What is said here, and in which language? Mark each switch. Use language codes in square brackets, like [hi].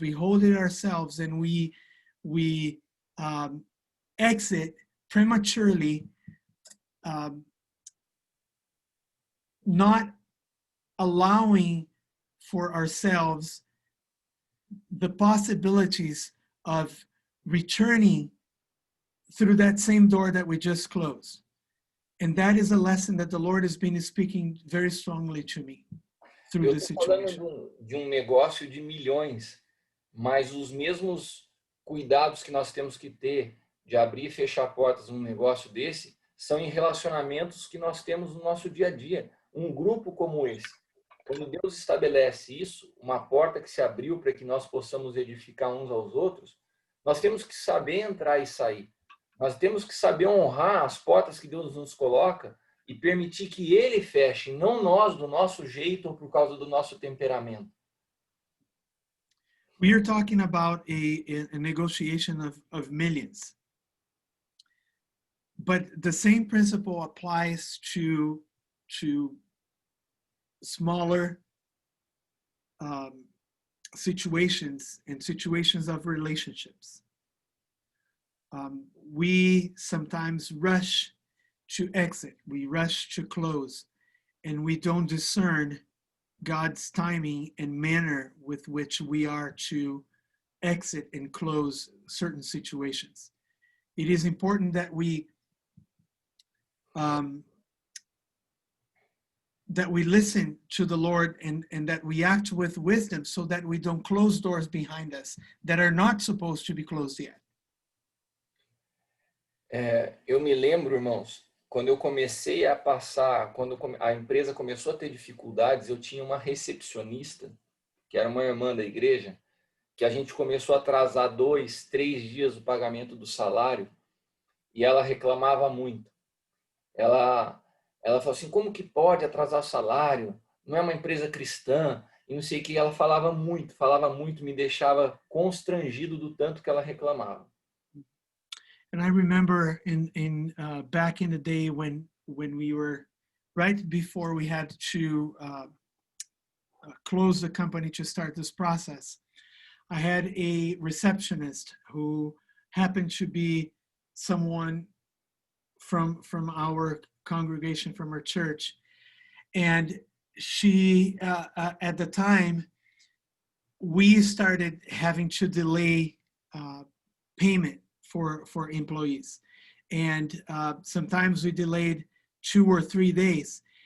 [en] We hold it ourselves, and we exit prematurely, not allowing for ourselves the possibilities of returning through that same door that we just closed. And that is a lesson that the Lord has been speaking very strongly to me through [pt] Eu [en] this [pt] estou falando [en] situation. [pt] de um negócio de milhões, mas os mesmos cuidados que nós temos que ter de abrir e fechar portas num negócio desse são em relacionamentos que nós temos no nosso dia a dia. Um grupo como esse, quando Deus estabelece isso, uma porta que se abriu para que nós possamos edificar uns aos outros, nós temos que saber entrar e sair. Nós temos que saber honrar as portas que Deus nos coloca e permitir que Ele feche, não nós do nosso jeito ou por causa do nosso temperamento. [en] We are talking about a negotiation of millions. But the same principle applies to smaller situations and situations of relationships. We sometimes rush to exit, we rush to close, and we don't discern God's timing and manner with which we are to exit and close certain situations. It is important that we listen to the Lord and that we act with wisdom so that we don't close doors behind us that are not supposed to be closed yet. [pt] Eu me lembro, irmãos, quando eu comecei a passar, quando a empresa começou a ter dificuldades, eu tinha uma recepcionista, que era uma irmã da igreja, que a gente começou a atrasar 2, 3 dias o pagamento do salário, e ela reclamava muito. Ela falou assim, como que pode atrasar o salário? Não é uma empresa cristã, e não sei o que. Ela falava muito, me deixava constrangido do tanto que ela reclamava. [en] And I remember back in the day when we were right before we had to close the company to start this process, I had a receptionist who happened to be someone from our congregation, from our church, and she at the time we started having to delay payment for employees, and sometimes we delayed 2 or 3 days.